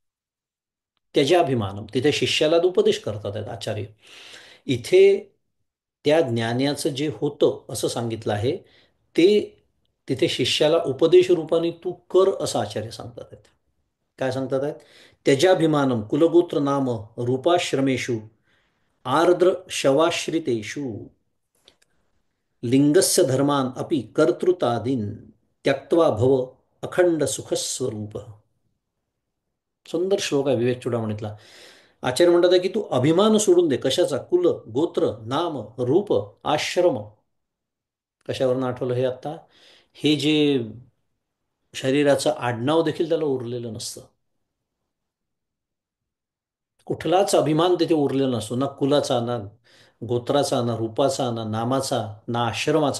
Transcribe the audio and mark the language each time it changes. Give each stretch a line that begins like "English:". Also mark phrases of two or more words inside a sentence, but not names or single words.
Marathi: त्यजाभिमानम, तिथे शिष्याला उपदेश करतात आहेत आचार्य. इथे त्या ज्ञानाचं जे होतं असं सांगितलं आहे ते तिथे शिष्याला उपदेश रूपाने तू कर असं आचार्य सांगतात आहेत. काय सांगतात आहेत?
Sanskrit: त्यजाभिमानम कुलगोत्र नाम रूपाश्रमेषु आर्द्र शवाश्रितेषु लिंगस्य धर्मान अपि कर्तृतादीन त्यक्त्वा भव अखंड सुखस्वरूप.
Marathi: सुंदर श्लोक आहे विवेक चूडामणीतला. आचार्य म्हणतात आहे की तू अभिमान सोडून दे. कशाचा? कुल, गोत्र, नाम, रूप, आश्रम. कशावरून आठवलं हे आता? हे जे शरीराचं आडनाव देखील त्याला उरलेलं नसतं. कुठलाच अभिमान तिथे उरलेला नसतो. ना कुलाचा, ना गोत्राचा, ना रूपाचा, ना नामाचा, ना आश्रमाचा.